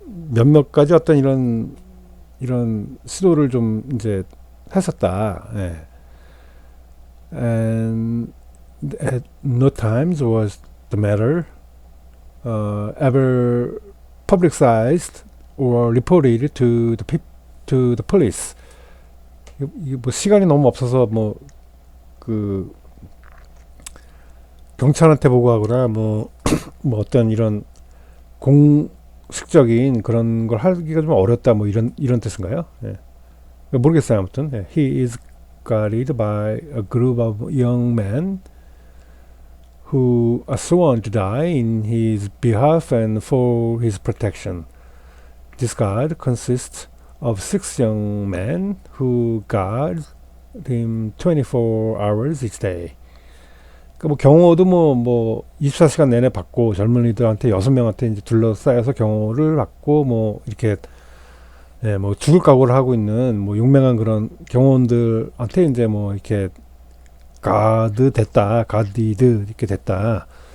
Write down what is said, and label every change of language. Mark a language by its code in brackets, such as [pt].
[ko] 몇몇 가지 어떤 이런 시도를 좀 이제 했었다. 예. [en] And at no times was the matter ever publicized or reported to the police. [ko] 뭐 시간이 너무 없어서 뭐 그 경찰한테 보고하거나 뭐 어떤 이런 공식적인 그런 걸 하기가 좀 어렵다 뭐 이런 뜻인가요? 예. 모르겠어요. 아무튼 예. [en] He is guarded by a group of young men who are sworn to die in his behalf and for his protection. This guard consists of 6 young men who guard him 24 hours each day. [ko] 그러니까 뭐 경호도 뭐 24시간 내내 받고 젊은이들한테 6명한테 이제 둘러싸여서 경호를 받고 뭐 이렇게 예, 뭐 죽을 각오를 하고 있는 뭐 용맹한 그런 경호원들한테 이제 뭐 이렇게 가디드 이렇게 됐다.